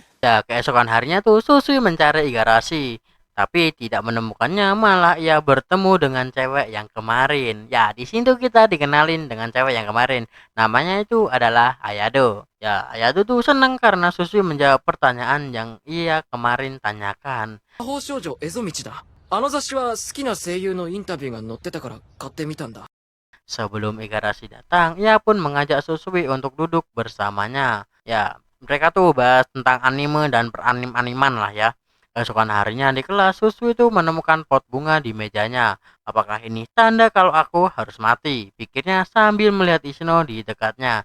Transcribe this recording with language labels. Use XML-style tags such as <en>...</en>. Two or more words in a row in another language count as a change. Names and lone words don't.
<id>Ya keesokan harinya tuh Susui mencari Igarashi, tapi tidak menemukannya, malah ia bertemu dengan cewek yang kemarin. Ya di sini tuh kita dikenalin dengan cewek yang kemarin. Namanya itu adalah Ayado. Ya Ayado tuh senang karena Susui menjawab pertanyaan yang ia kemarin tanyakan.</id> <ja>魔法少女エゾミチだ。あの雑誌は好きな声優のインタビューが載ってたから買ってみたんだ。</ja> <id>Sebelum Igarashi datang, ia pun mengajak Susui untuk duduk bersamanya. Ya mereka tuh bahas tentang anime dan peranim-animan lah ya. Keesokan harinya di kelas, Susu itu menemukan pot bunga di mejanya. Apakah ini tanda kalau aku harus mati? Pikirnya sambil melihat Ishino di dekatnya.</id>